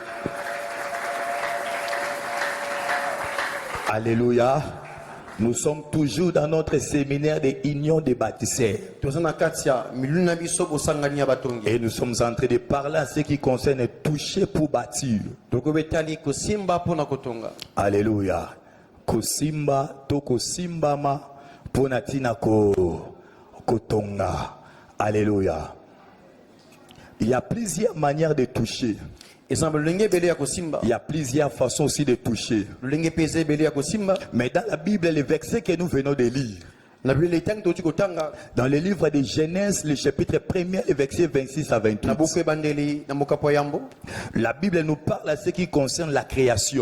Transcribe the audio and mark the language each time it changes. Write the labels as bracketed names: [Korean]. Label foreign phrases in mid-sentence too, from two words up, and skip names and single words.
[French] Alléluia. Nous sommes toujours dans notre séminaire de l'Union des bâtisseurs. Et nous sommes en train de parler à ce qui concerne toucher pour bâtir. Alléluia. Kosimba, toko simbama, ponatina kotonga. Alléluia. Il y a plusieurs manières de toucher. Il y a plusieurs façons aussi de toucher. Mais dans la Bible, les versets que nous venons de lire, dans le livre de Genèse, le chapitre 1er, le verset 26 à 28, la Bible nous parle à ce qui concerne la création.